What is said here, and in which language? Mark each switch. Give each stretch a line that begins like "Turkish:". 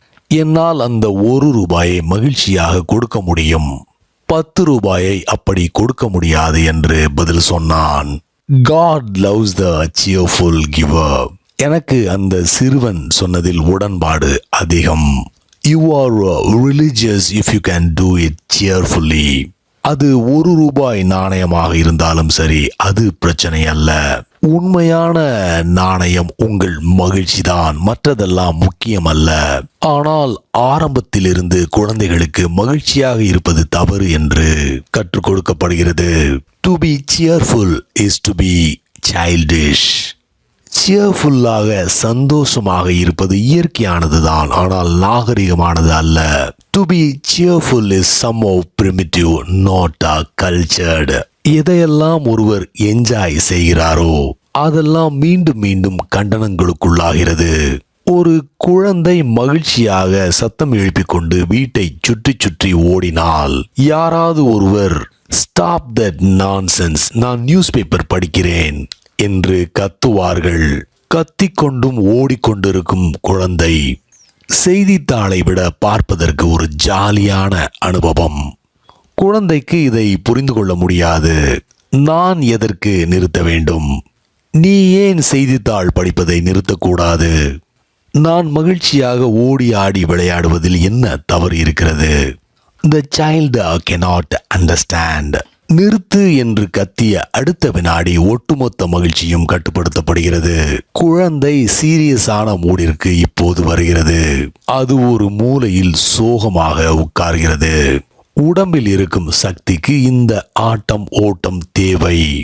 Tamil: என்னால் அந்த 1 ரூபாயை மகிழ்ச்சியாக கொடுக்க முடியும், 10 ரூபாயை அப்படி கொடுக்க முடியாது என்று பதில் சொன்னான்.
English: God loves the cheerful giver.
Tamil: எனக்கு அந்த சிறுவன் சொன்னதில் உடன்பாடு அதிகம்.
English: You are religious if you can do it cheerfully.
Tamil: அது 1 ரூபாய் நாணயமாக இருந்தாலும் சரி, அது பிரச்சனை அல்ல. உண்மையான நாணயம் உங்கள் மகிழ்ச்சிதான், மற்றதெல்லாம் முக்கியம் அல்ல. ஆனால் ஆரம்பத்திலிருந்து குழந்தைகளுக்கு மகிழ்ச்சியாக இருப்பது தவறு என்று கற்றுக் கொடுக்கப்படுகிறது.
English: To be cheerful is to be childish.
Tamil: சியர்ஃபுல்லாக சந்தோஷமாக இருப்பது இயற்கையானதுதான், ஆனால் நாகரிகமானது அல்ல.
English: To be cheerful is somehow primitive, not cultured.
Tamil: எதையெல்லாம் ஒருவர் என்ஜாய் செய்கிறாரோ அதெல்லாம் மீண்டும் மீண்டும் கண்டனங்களுக்குள்ளாகிறது. ஒரு குழந்தை மகிழ்ச்சியாக சத்தம் எழுப்பிக் கொண்டு வீட்டை சுற்றி சுற்றி ஓடினால் யாராவது ஒருவர்
English: stop that nonsense,
Tamil: நான் நியூஸ் பேப்பர் படிக்கிறேன் என்று கத்துவார்கள். கத்திக்கொண்டும் ஓடிக்கொண்டிருக்கும் குழந்தை செய்தித்தாளை விட பார்ப்பதற்கு ஒரு ஜாலியான அனுபவம். குழந்தைக்கு இதை புரிந்து கொள்ள முடியாது. நான் எதற்கு நிறுத்த வேண்டும்? நீ ஏன் செய்தித்தாள் படிப்பதை நிறுத்தக்கூடாது? நான் மகிழ்ச்சியாக ஓடி ஆடி விளையாடுவதில் என்ன தவறு இருக்கிறது?
English: The child cannot understand.
Tamil: நிறுத்து என்று கத்திய அடுத்த வினாடி ஒட்டுமொத்த மகிழ்ச்சியும் கட்டுப்படுத்தப்படுகிறது. குழந்தை சீரியஸான மூடிற்கு இப்போது வருகிறது. அது ஒரு மூலையில் சோகமாக உட்கார்கிறது. உடம்பில் இருக்கும் சக்திக்கு இந்த ஆட்டம் ஓட்டம் தேவை.